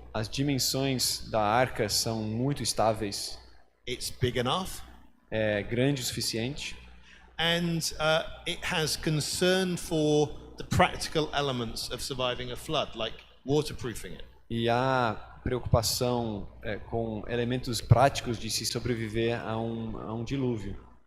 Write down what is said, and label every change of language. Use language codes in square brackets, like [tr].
[pt] As dimensões da arca são muito estáveis. [en] It's big enough. [pt] É grande o suficiente. [en] And it has concern for the practical elements of surviving a flood, like waterproofing it. [pt] E há preocupação com elementos práticos de se sobreviver a um dilúvio.